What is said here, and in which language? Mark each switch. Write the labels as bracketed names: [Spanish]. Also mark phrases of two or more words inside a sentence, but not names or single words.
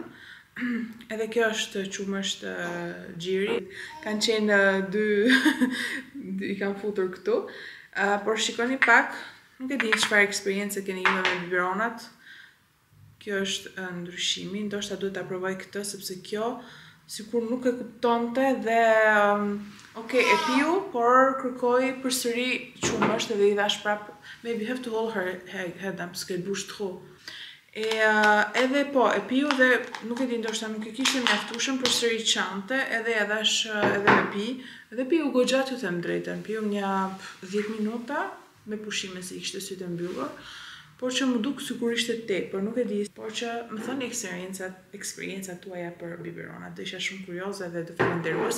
[Albanian] Edhe kjo është qumësht xhiri, kanë qenë 2 I kanë futur këtu, por shikoni pak, nuk e di çfarë eksperiencë keni ju me biberonat. Kjo është ndryshimi, ndoshta duhet ta provoj këtë sepse kjo sikur nuk e kuptonte dhe okay, e piu, por kërkoi përsëri qumësht edhe I thash prap [English] maybe you have to hold her head up, [French] s'ke bouge trop. [Albanian] Edhe po, e piu dhe nuk e di, ndoshta nuk e kishte mjaftueshëm, përsëri çante, edhe ja dash edhe me pi, edhe piu goxha t'ju them drejtën, piu një 10 minuta me pushime se I kishte sytë e mbyllur. Por që më duk sikur ishte tepër, nuk e di, por që më thoni eksperiencat tuaja për biberonat, do isha shumë kurioze dhe të falenderuese.